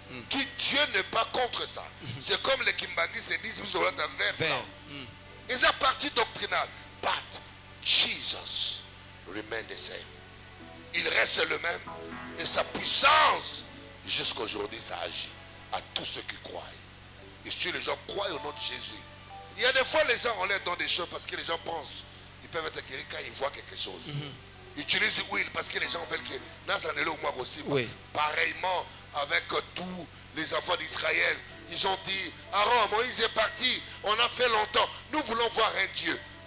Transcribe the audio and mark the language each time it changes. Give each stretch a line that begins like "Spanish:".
French: Qui Dieu n'est pas contre ça. C'est comme les Kimbangis se disent, vous devez un verre blanc. Et c'est partie doctrinale.
English: But Jesus remain the same.
French: Il reste le même. Et sa puissance, jusqu'à aujourd'hui, ça agit à tous ceux qui croient. Et si les gens croient au nom de Jésus, il y a des fois les gens ont l'air dans des choses parce que les gens pensent ils peuvent être guéris quand ils voient quelque chose. Ils utilisent l'huile parce que les gens veulent que moi aussi. Pareillement avec tous les enfants d'Israël, ils ont dit Aaron, Moïse est parti, on a fait longtemps, nous voulons voir un Dieu.